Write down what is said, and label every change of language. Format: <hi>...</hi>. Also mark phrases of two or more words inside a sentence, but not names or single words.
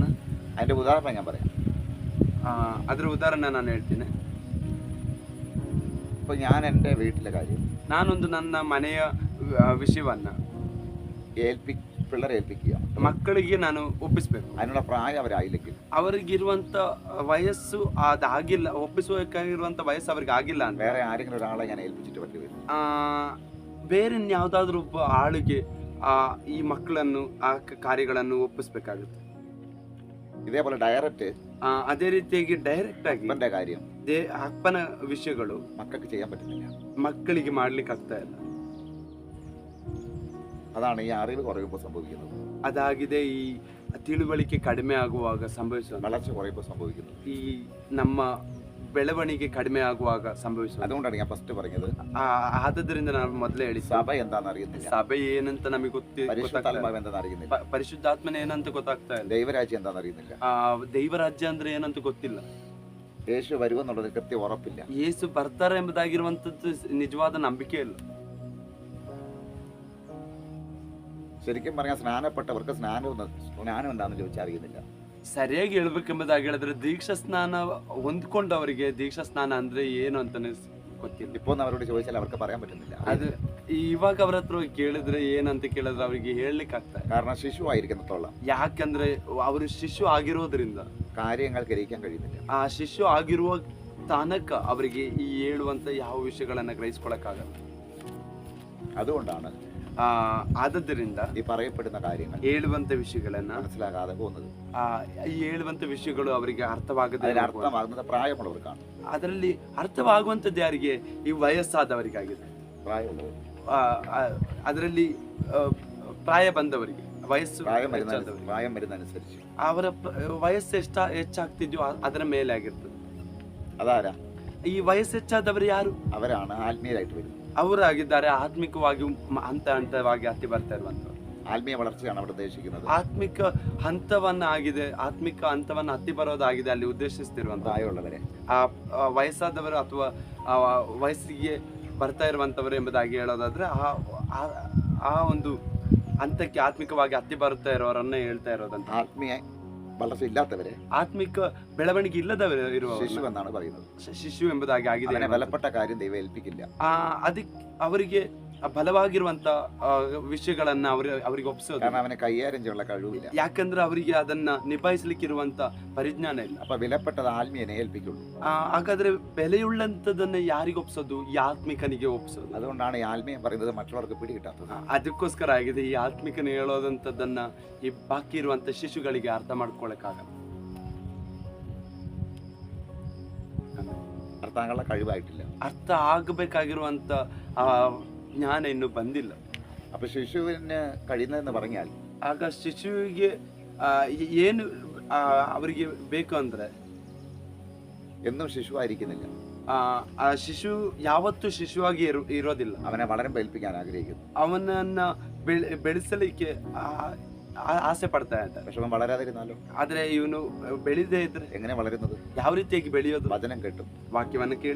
<ml>അതിന്റെ ഉദാഹരണം ഞാൻ പറയാം.</ml> <kn>ಅದ್ರ ಉದಾಹರಣೆ ನಾನು ಹೇಳ್ತೀನಿ.</kn> <ml>ഇപ്പൊ ഞാൻ എൻ്റെ വീട്ടിലെ കാര്യം,</ml> <kn>ನಾನೊಂದು ನನ್ನ ಮನೆಯ ವಿಷಯವನ್ನ</kn> <ml>പിള്ളേരെ ഏൽപ്പിക്കുക,</ml> <kn>ಮಕ್ಕಳಿಗೆ ನಾನು ಒಪ್ಪಿಸ್ಬೇಕು.</kn> <ml>അതിനുള്ള പ്രായം അവരായില്ലെങ്കിൽ,</ml> <kn>ಅವರಿಗಿರುವಂತ ವಯಸ್ಸು ಅದಾಗಿಲ್ಲ, ಒಪ್ಪಿಸಬೇಕಾಗಿರುವಂತ ವಯಸ್ಸು ಅವ್ರಿಗೆ ಆಗಿಲ್ಲ ಅಂತ</kn> <ml>വേറെ ആരെങ്കിലും ഒരാളെ ഞാൻ ഏൽപ്പിച്ചിട്ട് പറ്റി വരും.</ml> <kn>ಬೇರೆ ಯಾವ್ದಾದ್ರು ಒಬ್ಬ ಆಳಿಗೆ ಈ ಮಕ್ಕಳನ್ನು ಆ ಕಾರ್ಯಗಳನ್ನು ಒಪ್ಪಿಸ್ಬೇಕಾಗುತ್ತೆ.</kn> <ml>ഇതേപോലെ ഡയറക്റ്റ്</ml> <kn>ಅದೇ ರೀತಿಯಾಗಿ ಡೈರೆಕ್ಟ್ ಆಗಿ</kn> <ml>അപ്പന്റെ കാര്യം,</ml> <kn>ಅಪ್ಪನ ವಿಷಯಗಳು</kn> <ml>മക്കൾക്ക് ചെയ്യാൻ പറ്റുന്നില്ല.</ml> <kn>ಮಕ್ಕಳಿಗೆ ಮಾಡ್ಲಿಕ್ಕೆ ಆಗ್ತಾ ಇಲ್ಲ.</kn> <ml>അതാണ് ഈ അറിവ് കുറയുമ്പോൾ സംഭവിക്കുന്നത്.</ml> <kn>ಅದಾಗಿದೆ ಈ ತಿಳುವಳಿಕೆ ಕಡಿಮೆ ಆಗುವಾಗ ಸಂಭವಿಸುವ,</kn> <ml>വളർച്ച കുറയുമ്പോൾ സംഭവിക്കുന്നത്.</ml> <kn>ಈ ನಮ್ಮ ಬೆಳವಣಿಗೆ ಕಡಿಮೆ ಆಗುವಾಗ ಸಂಭವಿಸುವ.</kn> <ml>അതുകൊണ്ടാണ് ഞാൻ ഫസ്റ്റ് പറഞ്ഞത്,</ml> <kn>ಆದದ್ರಿಂದ ನಾನು ಮೊದಲೇ ಹೇಳಿ,</kn> <ml>സഭ എന്താണെന്ന് അറിയുന്നില്ല,</ml> <kn>ಸಭೆ ಏನಂತ ನಮಗೆ</kn> <ml>പരിശുദ്ധാത്മാവ് എന്താണെന്ന് അറിയുന്നില്ല,</ml> <kn>ಪರಿಶುದ್ಧಾತ್ಮನ ಏನಂತ ಗೊತ್ತಾಗ್ತಾ ಇಲ್ಲ,</kn> <ml>ദൈവരാജ്യം എന്താണെന്ന് അറിയുന്നില്ല,</ml> <kn>ದೈವರಾಜ್ಯ ಅಂದ್ರೆ ಏನಂತ ಗೊತ್ತಿಲ್ಲ,</kn> <ml>യേശു വരുമെന്നുള്ളത് കൃത്യം ഉറപ്പില്ല,</ml> <kn>ಯೇಸು ಬರ್ತಾರೆ ಎಂಬುದಾಗಿರುವಂತದ್ದು ನಿಜವಾದ ನಂಬಿಕೆ ಇಲ್ಲ.</kn> <ml>ശരിക്കും പറഞ്ഞാൽ സ്നാനപ്പെട്ടവർക്ക് സ്നാനം എന്താണെന്ന് ചോദിച്ചാൽ അറിയുന്നില്ല.</ml> <kn>ಸರಿಯಾಗಿ ಹೇಳ್ಬೇಕೆಂಬುದಾಗಿ ಹೇಳಿದ್ರೆ ದೀಕ್ಷಾ ಸ್ನಾನ ಹೊಂದ್ಕೊಂಡವರಿಗೆ ದೀಕ್ಷಾ ಸ್ನಾನ ಅಂದ್ರೆ ಏನು ಅಂತಾನೆ ಗೊತ್ತಿಲ್ಲ.</kn> <ml>ഇപ്പോൾ അവരോട് ചോദിച്ചാൽ അവർക്ക് പറയാൻ പറ്റുന്നില്ല.</ml> <kn>ಅದು ಇವಾಗ ಅವ್ರ ಹತ್ರ ಕೇಳಿದ್ರೆ ಏನಂತ ಕೇಳಿದ್ರೆ ಅವ್ರಿಗೆ ಹೇಳಲಿಕ್ಕೆ ಆಗ್ತದೆ.</kn> <ml>കാരണം ಶಿಶು ആയിരിക്കുന്നത്തോളം,</ml> <kn>ಯಾಕಂದ್ರೆ ಅವರು ಶಿಶು ಆಗಿರೋದ್ರಿಂದ</kn> <ml>കാര്യങ്ങൾ ഗ്രഹിക്കാൻ കഴിയുന്നില്ല.</ml> <kn>ಆ ಶಿಶು ಆಗಿರುವ ತನಕ ಅವರಿಗೆ ಈ ಹೇಳುವಂತ ಯಾವ ವಿಷಯಗಳನ್ನ ಗ್ರಹಿಸ್ಕೊಳಕ್ಕಾಗಲ್ಲ.</kn> <ml>അതുകൊണ്ടാണ്</ml> <kn>ಆದದ್ದರಿಂದ</kn> <ml>ഈ പറയപ്പെടുന്ന കാര്യങ്ങൾ</ml> <kn>ಹೇಳುವಂತ ವಿಷಯಗಳನ್ನ</kn> <ml>മനസ്സിലാകാതെ പോകുന്നത്.</ml> <kn>ಈ ಹೇಳುವಂತ ವಿಷಯಗಳು ಅವರಿಗೆ ಅರ್ಥವಾಗದೆ,</kn> <ml>അർത്ഥമാകുന്നത് പ്രായമുള്ളവർക്കാണ്.</ml> <kn>ಅದರಲ್ಲಿ ಅರ್ಥವಾಗುವಂತದ್ದು ಯಾರಿಗೆ? ಈ ವಯಸ್ಸಾದವರಿಗಾಗಿದೆ,</kn> <ml>പ്രായമുള്ളവർ,</ml> <kn>ಅದರಲ್ಲಿ ಪ್ರಾಯ ಬಂದವರಿಗೆ, ವಯಸ್ಸು</kn> <ml>പ്രായം വരുന്നതനുസരിച്ച്</ml> <kn>ಅವರ ವಯಸ್ಸು ಹೆಚ್ಚಾಗ್ತಿದ್ಯೋ ಅದರ ಮೇಲೆ ಆಗಿರ್ತದೆ.</kn> <ml>അതാരാ?</ml> <kn>ಈ ವಯಸ್ಸು ಹೆಚ್ಚಾದವರು ಯಾರು?</kn> <ml>അവരാണ് ആത്മീയരായിട്ട് വരുന്നത്.</ml> <kn>ಅವರಾಗಿದ್ದಾರೆ ಆತ್ಮಿಕವಾಗಿ ಹಂತವಾಗಿ ಹತ್ತಿ ಬರ್ತಾ ಇರುವಂತವ್ರು.</kn> <ml>ആത്മീയ വളർച്ചയാണ് അവിടെ ഉദ്ദേശിക്കുന്നത്.</ml> <kn>ಆತ್ಮಿಕ ಹಂತವನ್ನ ಹತ್ತಿ ಬರೋದಾಗಿದೆ ಅಲ್ಲಿ ಉದ್ದೇಶಿಸ್ತಿರುವಂತ.</kn> <ml>പ്രായമുള്ളവരെ,</ml> <kn>ವಯಸ್ಸಾದವರು ಅಥವಾ ವಯಸ್ಸಿಗೆ ಬರ್ತಾ ಇರುವಂತವರು ಎಂಬುದಾಗಿ ಹೇಳೋದಾದ್ರೆ ಆ ಒಂದು ಹಂತಕ್ಕೆ ಆತ್ಮಿಕವಾಗಿ ಹತ್ತಿ ಬರುತ್ತಾ ಇರೋರನ್ನ ಹೇಳ್ತಾ ಇರೋದಂತ.</kn> <ml>ആത്മീയ വളർച്ച ഇല്ലാത്തവരെ</ml> <kn>ಆತ್ಮಿಕ ಬೆಳವಣಿಗೆ ಇಲ್ಲದವರು ಇರುವ</kn> <ml>ശിശു എന്നാണ് പറയുന്നത്.</ml> <kn>ಶಿಶು ಎಂಬುದಾಗಿ ಆಗಿದೆ.</kn> <ml>അതിനെ ബലപ്പെട്ട കാര്യം ദൈവം ഏൽപ്പിക്കില്ല.</ml> <kn>ಅದಕ್ಕೆ ಅವರಿಗೆ ಬಲವಾಗಿರುವಂತ ವಿಷಯಗಳನ್ನ ಅವರಿಗೆ ಒಪ್ಪಿಸೋದು.</kn> <ml>കാരണം അവനെ കൈകാര്യം ചെയ്യാനുള്ള കഴിവില്ല.</ml> <kn>ಯಾಕಂದ್ರೆ ಅವರಿಗೆ ಅದನ್ನ ನಿಭಾಯಿಸಲಿಕ್ಕಿರುವಂತ ಪರಿಜ್ಞಾನ ಇಲ್ಲ.</kn> <ml>അപ്പൊ വിലപ്പെട്ടത് ആത്മീയനെ ഏൽപ്പിക്കുള്ളൂ.</ml> <kn>ಹಾಗಾದ್ರೆ ಬೆಲೆಯುಳ್ಳಂತದನ್ನ ಯಾರಿಗೆ ಒಪ್ಸೋದು? ಈ ಆತ್ಮಿಕನಿಗೆ ಒಪ್ಸೋದು.</kn> <ml>അതുകൊണ്ടാണ് ഈ ആത്മീയം പറയുന്നത് മറ്റുള്ളവർക്ക് പിടികിട്ടാത്തത്.</ml> <kn>ಅದಕ್ಕೋಸ್ಕರ ಆಗಿದೆ ಈ ಆತ್ಮಿಕನ ಹೇಳೋದಂತದನ್ನ ಈ ಬಾಕಿ ಇರುವಂತ ಶಿಶುಗಳಿಗೆ ಅರ್ಥ ಮಾಡ್ಕೊಳಕ್ಕಾಗಲ್ಲ.</kn> <ml>അർത്ഥാനുള്ള കഴിവായിട്ടില്ല.</ml> <kn>ಅರ್ಥ ಆಗಬೇಕಾಗಿರುವಂತ ಜ್ಞಾನ ಇನ್ನು ಬಂದಿಲ್ಲ.</kn> <ml>അപ്പൊ ശിശുവിന് കഴിയുന്നതെന്ന് പറഞ്ഞാൽ</ml> <kn>ಆಗ ಶಿಶುವಿಗೆ ಏನು ಅವರಿಗೆ ಬೇಕು ಅಂದ್ರೆ</kn> <ml>എന്നും ശിശുവായിരിക്കുന്നില്ല.</ml> <kn>ಆ ಶಿಶು ಯಾವತ್ತೂ ಶಿಶುವಾಗಿ ಇರೋದಿಲ್ಲ.</kn> <ml>അവനെ വളരുമ്പോൾ ഏൽപ്പിക്കാൻ ആഗ്രഹിക്കുന്നു.</ml> <kn>ಅವನನ್ನ ಬೆಳೆಸಲಿಕ್ಕೆ ಆಸೆ ಪಡ್ತಾ ಇದ್ದಾರೆ.</kn> <ml>പക്ഷെ അവൻ വളരാതിരുന്നാലോ?</ml> <kn>ಆದ್ರೆ ಇವನು ಬೆಳೆದೇ ಇದ್ರೆ</kn> <ml>എങ്ങനെ വളരുന്നത്?</ml> <kn>ಯಾವ ರೀತಿಯಾಗಿ ಬೆಳೆಯೋದು?</kn> <ml>വചനം കേട്ടും</ml> <kn>ವಾಕ್ಯವನ್ನ ಕೇಳಿ</kn>